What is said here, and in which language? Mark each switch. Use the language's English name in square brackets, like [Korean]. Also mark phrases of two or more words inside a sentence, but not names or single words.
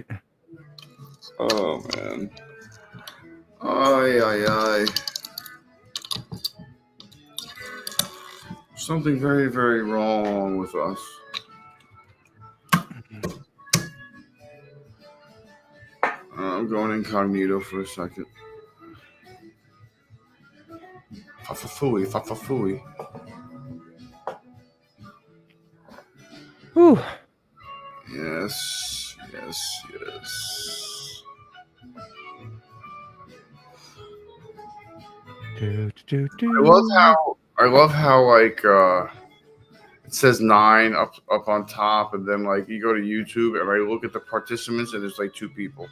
[English] Oh, man. Ay, ay, ay. Something very, very wrong with us. I'm going incognito for a second. Fa-fa-fooey, fa-fa-fooey. Whew. Yes, yes, yes. I love how like it says 9 up on top, and then like you go to YouTube and I look at the participants and there's like 2 people.